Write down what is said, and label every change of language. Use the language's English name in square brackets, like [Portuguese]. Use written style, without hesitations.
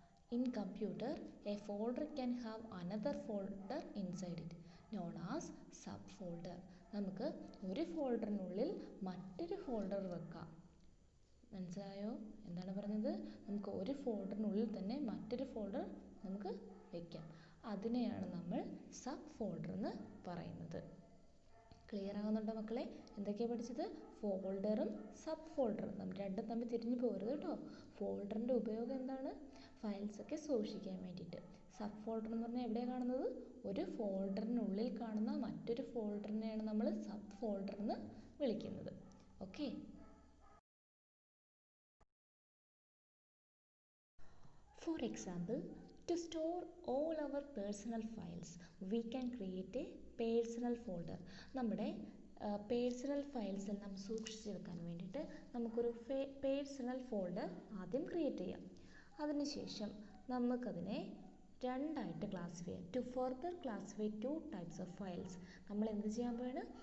[English] In computer, a folder can have another folder inside it, known as subfolder. [Malayalam] നമുക്ക് ഒരു ഫോൾഡറിനുള്ളിൽ മറ്റൊരു folder വെക്കാം. മനസ്സിലായോ എന്താണ് പറഞ്ഞത്? നമുക്ക് ഒരു ഫോൾഡറിനുള്ളിൽ തന്നെ മറ്റൊരു ഫോൾഡർ നമുക്ക് വെക്കാം. അതിനെയാണ് നമ്മൾ സബ് ഫോൾഡർ എന്ന് പറയുന്നത്. ക്ലിയർ ആകുന്നുണ്ടോ മക്കളെ? എന്തൊക്കെയാണ് പഠിച്ചത്? ഫോൾഡറും സബ് ഫോൾഡറും. നമ്മൾ രണ്ടും തമ്മിൽ തിരിഞ്ഞു പോകരുത് കേട്ടോ. ഫോൾഡറിൻ്റെ ഉപയോഗം എന്താണ്? ഫയൽസൊക്കെ സൂക്ഷിക്കാൻ വേണ്ടിയിട്ട്. സബ് ഫോൾഡർ എന്ന് പറഞ്ഞാൽ എവിടെയാണ് കാണുന്നത്? ഒരു ഫോൾഡറിനുള്ളിൽ കാണുന്ന മറ്റൊരു ഫോൾഡറിനെയാണ് നമ്മൾ സബ് ഫോൾഡർ എന്ന് വിളിക്കുന്നത്. [English] Okay, for example, to store all our personal files, we can create a personal folder. [Malayalam] നമ്മുടെ പേഴ്സണൽ ഫയൽസ് എല്ലാം സൂക്ഷിച്ച് വെക്കാൻ വേണ്ടിയിട്ട് നമുക്കൊരു പേഴ്സണൽ ഫോൾഡർ ആദ്യം ക്രിയേറ്റ് ചെയ്യാം. അതിനുശേഷം നമുക്കതിനെ രണ്ടായിട്ട് ക്ലാസിഫൈ ചെയ്യാം. [English] To further classify 2 types of files. [Malayalam] നമ്മൾ എന്ത് ചെയ്യാൻ പോവാണ്?